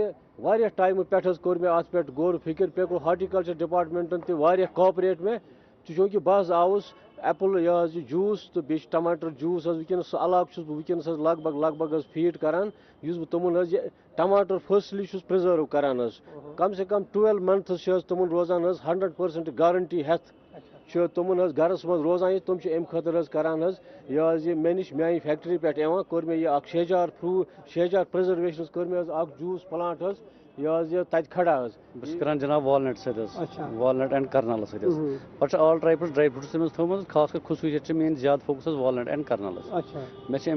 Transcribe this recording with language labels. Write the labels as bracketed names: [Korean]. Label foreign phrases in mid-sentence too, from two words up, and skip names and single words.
[Kashmiri] واریاہ ٹایمہٕ پٮ۪ٹھ حظ کوٚر مےٚ اتھ پٮ۪ٹھ غور فکر بیٚیہِ کوٚر ہارٹیکلچر ڈپارٹمنٹن تہِ واریاہ کاپریٹ مےٚ چوٗنکہِ بہٕ حظ آوُس ایپل یہ حظ یہ جوٗس تہٕ بیٚیہِ چھُ ٹماٹر جوٗس حظ وٕنکیٚنس سُہ علاقہٕ چھُس بہٕ وٕنکیٚنس حظ لگ بگ حظ فیٖڈ کران یُس بہٕ تِمن حظ یہِ ٹماٹر فٔسٹلی چھُس پرٛزٲرو کران حظ [Urdu] کم سے کم [Kashmiri] 12 months چھِ حظ تِمن روزان حظ 100% گارنٹی ہٮ۪تھ چھِ تِمن حظ گرس منٛز روزان یہِ تِم چھِ امہِ خٲطرٕ حظ کران حظ یہ حظ یہِ مےٚ نِش میانہِ فیکٹری پٮ۪ٹھ یِوان کوٚر مےٚ یہِ اکھ شہجار پرٛزرویشنس کٔر مےٚ حظ اکھ جوٗس پلانٹ حظ یہ حظ یہ تتہِ کھڑا حظ بہٕ چھُس کران جناب والنٹ سۭتۍ حظ [English] walnut and kernel [Kashmiri] سۭتۍ حظ پتہٕ چھُ [English] all types dry fruits [Kashmiri] تٔمِس تھوٚمُت خاص کر خصوٗصیت چھِ میٲنۍ زیادٕ فوکس حظ [English] walnut and kernel [Kashmiri] حظ مےٚ چھِ